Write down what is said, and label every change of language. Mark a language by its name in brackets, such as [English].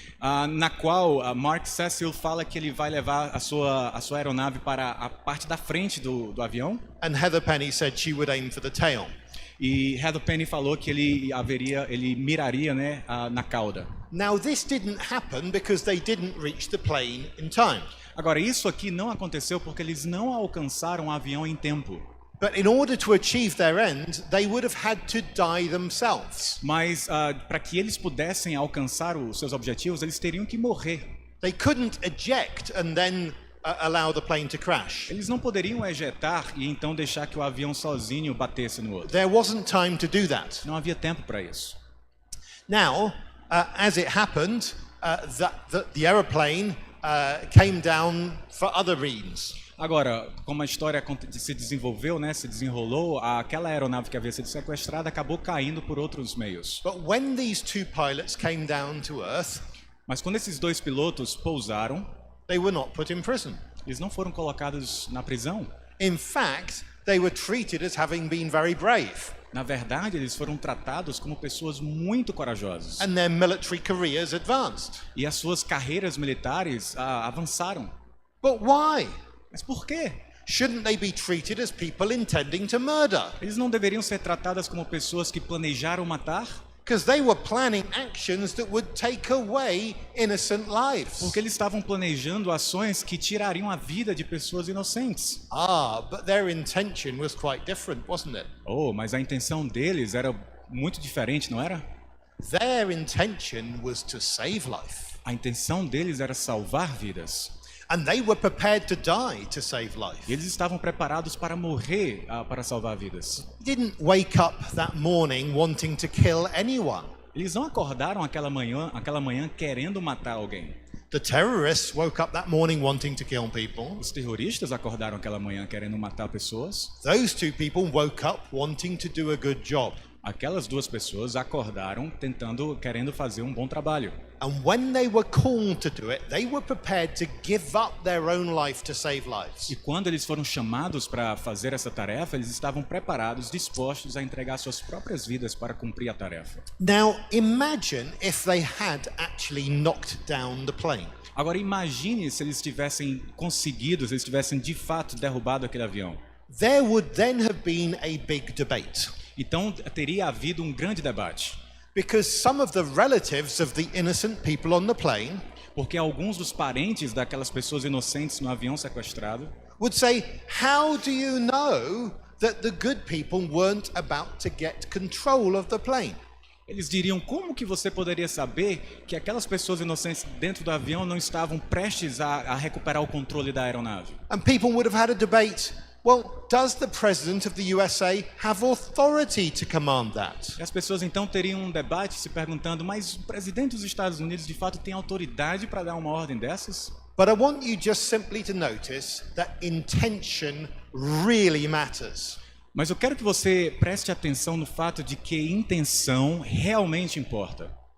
[Portuguese] Na qual Mark Sassville fala que ele vai levar a sua aeronave para a parte da frente do avião. [English] And Heather Penny said she would aim for the tail. [Portuguese] E Heather Penny falou que ele miraria, né, na cauda. [English] Now this didn't happen because they didn't reach the plane in time. [Portuguese] Agora isso aqui não aconteceu porque eles não alcançaram o avião em tempo. [English] But in order to achieve their end, they would have had to die themselves. [Portuguese] Mas para que eles pudessem alcançar os seus objetivos, eles teriam que morrer. [English] They couldn't eject and then allow the plane to crash. [Portuguese] Eles não poderiam ejetar e então deixar que o avião sozinho batesse no outro. [English] There wasn't time to do that. [Portuguese] Não havia tempo para isso. [English] Now, as it happened, the aeroplane came down for other reasons. [Portuguese] Agora, como a história se desenvolveu, né, se desenrolou, aquela aeronave que havia sido sequestrada acabou caindo por outros meios. [English] But when these 2 pilots came down to Earth, [Portuguese] Mas quando esses dois pilotos pousaram, [English] they were not put in prison. [Portuguese] eles não foram colocados na prisão. [English] In fact, they were treated as having been very brave, [Portuguese] Na verdade, eles foram tratados como pessoas muito corajosas. [English] and their military careers advanced. [Portuguese] E as suas carreiras militares avançaram. [English] But why? [Portuguese] Mas por quê? [English] Shouldn't they be treated as people intending to murder? [Portuguese] Eles não deveriam ser tratadas como pessoas que planejaram matar? [English] Because they were planning actions that would take away innocent lives. [Portuguese] Porque eles estavam planejando ações que tirariam a vida de pessoas inocentes. [English] But their intention was quite different, wasn't it? [Portuguese] Oh, mas a intenção deles era muito diferente, não era? [English] Their intention was to save life. [Portuguese] A intenção deles era salvar vidas. [English] And they were prepared to die to save life. [Portuguese] E eles estavam preparados para morrer, para salvar vidas. [English] They didn't wake up that morning wanting to kill anyone. [Portuguese] Eles não acordaram aquela manhã querendo matar alguém. [English] The terrorists woke up that morning wanting to kill people. [Portuguese] Os terroristas acordaram aquela manhã querendo matar pessoas. [English] Those two people woke up wanting to do a good job. [Portuguese] Aquelas duas pessoas acordaram querendo fazer um bom trabalho. [English] And when they were called to do it, they were prepared to give up their own life to save lives. [Portuguese] E quando eles foram chamados para fazer essa tarefa, eles estavam preparados, dispostos a entregar suas próprias vidas para cumprir a tarefa. [English] Now, imagine if they had actually knocked down the plane. [Portuguese] Agora imagine se eles tivessem conseguido, se eles tivessem de fato derrubado aquele avião. [English] There would then have been a big debate. [Portuguese] Então teria havido um grande debate. [English] Because some of the relatives of the innocent people on the plane [Portuguese] Porque alguns dos parentes daquelas pessoas inocentes no avião sequestrado [English] would say, how do you know that the good people weren't about to get control of the plane? [Portuguese] eles diriam, como que você poderia saber que aquelas pessoas inocentes dentro do avião não estavam prestes a recuperar o controle da aeronave? [English] And people would have had a debate. Well, does the president of the USA have authority to command that? [Portuguese] E as pessoas então teriam um debate se perguntando, mas o presidente dos Estados Unidos de fato tem autoridade para dar uma ordem dessas? [English] But I want you just simply to notice that intention really matters. [Portuguese] Mas eu quero que você preste atenção no fato de que intenção realmente importa.